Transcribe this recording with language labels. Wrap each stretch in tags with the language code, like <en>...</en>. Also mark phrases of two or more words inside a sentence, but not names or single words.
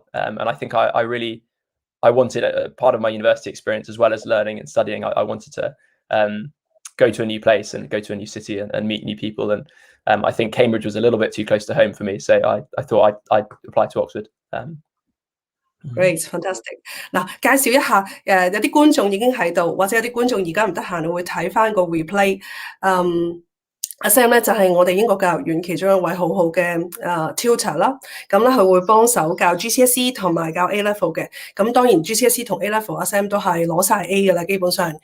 <en>And I think I wanted a part of my university experience, as well as learning and studying. I wanted to go to a new place and go to a new city and meet new people. And I think Cambridge was a little bit too close to home for me, so I thought I'd apply to Oxford. Great, fantastic.</en> <yue>嗱，介紹一下，有啲觀眾已經喺度，或者有啲觀眾而家唔得閒，會睇翻個 replay。阿 Sam 咧就係我哋英國教育院其中一位好好嘅tutor 啦，咁咧佢會幫手教 GCSE 同埋教 A level 嘅，咁當然 GCSE 同 A level 阿 Sam 都係攞晒 A 嘅啦，基本上。</yue>